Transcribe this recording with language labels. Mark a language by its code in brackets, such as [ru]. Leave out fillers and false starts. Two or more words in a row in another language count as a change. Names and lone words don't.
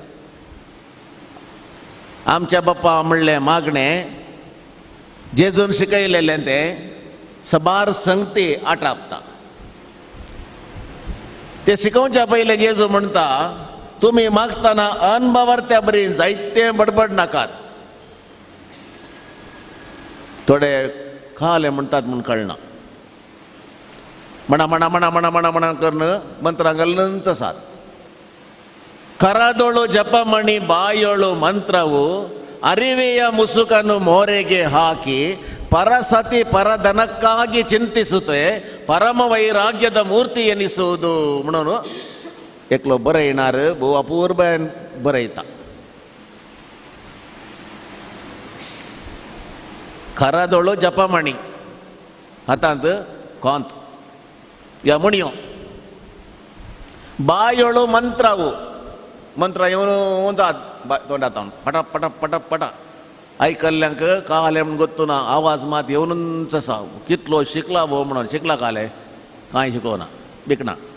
[kok] आमच्या बापा म्हणलें मागणें जेजून शिकयलेलें तें सबार संगती आटापता ते शिकोवच्या पयलें जेजू म्हणटा तुमी मागतना अनभावार्थ्या बरी जायतें बडबड नाकात थोडे खाले म्हणटात म्हूण कळना म्हणा म्हणा म्हणा म्हणा म्हणा म्हणा करून मंत्रां गल्लंच आसात [kn] ಕರದೊಳು ಜಪಮಣಿ ಬಾಯೊಳು ಮಂತ್ರವು ಅರಿವೆಯ ಮುಸುಕನ್ನು ಮೋರೆಗೆ ಹಾಕಿ ಪರಸತಿ ಪರಧನಕ್ಕಾಗಿ ಚಿಂತಿಸುತ್ತೆ ಪರಮ ವೈರಾಗ್ಯದ ಮೂರ್ತಿ ಎನಿಸುವುದು [kok] म्हणून एकलो बरयणार भोव अपूर्बान बरयता खरादोळो जपमणी हातांत कोंत या म्हणयो बायोळो मंत्रावो मंत्र येवन जात तोंडात पटा पटा पटा पटा आयकल्ल्यांक काले म्हण गोत्तू ना आवाज मात येवनूच आसा कितलो शिकला भोव म्हणून शिकला काले कांय शिकोवना बिकना